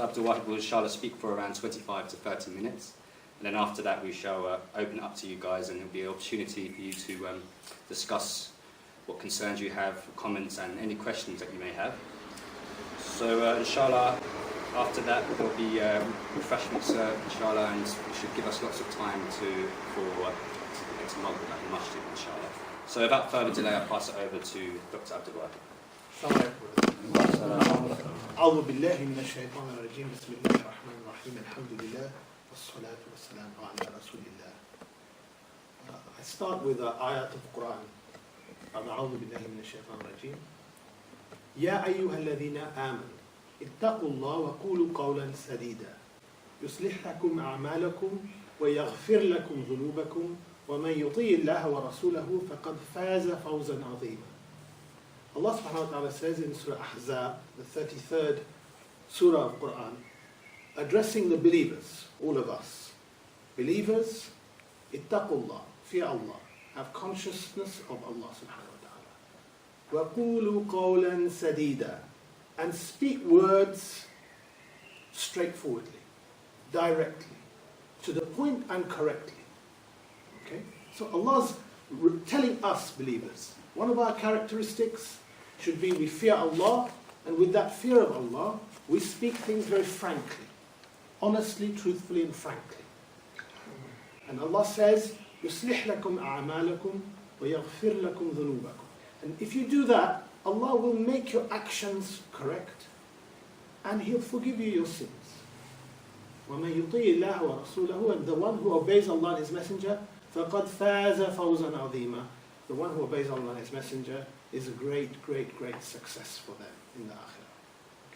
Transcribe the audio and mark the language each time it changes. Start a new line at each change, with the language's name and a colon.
English: Abdul Wahid will inshallah speak for around 25 to 30 minutes, and then after that we shall open it up to you guys, and there'll be an opportunity for you to discuss what concerns you have, comments and any questions that you may have. So inshallah, after that there'll be refreshments inshallah, and it should give us lots of time for next Maghrib at the masjid inshallah. So without further delay, I'll pass it over to Dr. Abdul Wahid.
Arabic: أعوذ بالله من الشيطان الرجيم بسم الله الرحمن الرحيم الحمد لله والصلاة والسلام على رسول الله.
English: I start with ayat of Quran.
Arabic: أعوذ بالله من الشيطان الرجيم. يا أيها الذين آمنوا اتقوا الله وقولوا قولا سديدا يصلح لكم أعمالكم ويغفر لكم ذنوبكم ومن يطيع الله ورسوله فقد فاز فوزا عظيما.
English: Allah subhanahu wa ta'ala says in Surah Ahzab, the 33rd Surah of Quran, addressing the believers, all of us. Believers, ittaqullah, fear Allah, have consciousness of Allah subhanahu wa ta'ala.
Arabic: وَقُولُوا قَوْلًا سَدِيدًا,
English: and speak words straightforwardly, directly, to the point and correctly. Okay? So Allah's telling us believers, one of our characteristics should be we fear Allah, and with that fear of Allah, we speak things very frankly, honestly, truthfully, and frankly. And Allah says,
Arabic: يُصْلِحْ لَكُمْ أَعْمَالَكُمْ وَيَغْفِرْ لَكُمْ ذُنُوبَكُم.
English: And if you do that, Allah will make your actions correct, and He'll forgive you your sins.
Arabic: وَمَن يُطِيعِ اللَّهَ وَرَسُولَهُ,
English: and the one who obeys Allah and His Messenger,
Arabic: فَقَدْ فَازَ فَوْزًا عَظِيمًا.
English: The one who obeys Allah and His Messenger is a great, great, great success for them in the Akhirah.